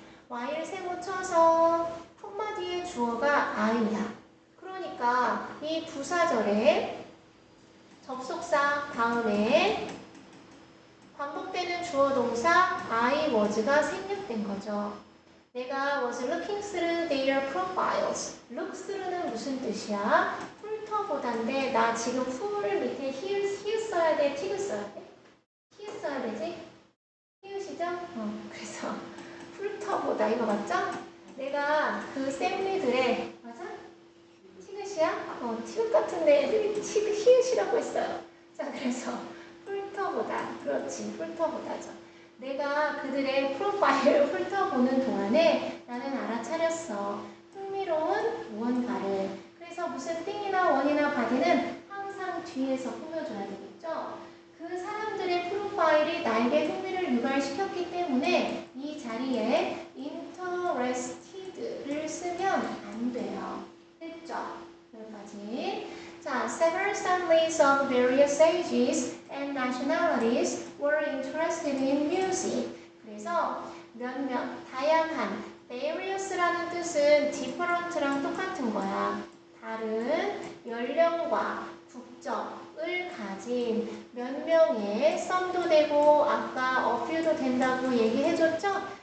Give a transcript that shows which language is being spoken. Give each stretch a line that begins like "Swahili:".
Korean: while 세모 쳐서 콤마 뒤에 주어가 I야. 그러니까 이 부사절에 접속사 다음에 반복되는 주어 동사 I was가 생략된 거죠. 내가
English: was looking through their profiles.
Korean: look through는 무슨 뜻이야? 훑어보다인데 나 지금 who를 밑에 here 써야 돼? ti를 써야 돼? here 써야 되지? here시죠? 그래서 훑어보다 이거 맞죠? 내가 그 쌤리들의 맞아? 티귿이야? 티귿 같은데 애들이 히읗이라고 했어요. 자, 그래서 훑어보다. 그렇지, 훑어보다죠. 내가 그들의 프로파일을 훑어보는 동안에 나는 알아차렸어. 흥미로운 무언가를. 그래서 무슨 띵이나 원이나 바디는 항상 뒤에서 꾸며줘야 되겠죠. 그 사람들의 프로파일이 나에게 흥미를 유발시켰기 때문에 이 자리에 interested를 쓰면 안 돼요. 됐죠? 여기까지.
English: 자, several families of various ages and nationalities were interested in music.
Korean: 그래서 몇몇, 다양한, various라는 뜻은 different랑 똑같은 거야. 다른 연령과 국적을 가진 몇 명의 썸도 되고 아까 a few도 된다고 얘기해줬죠?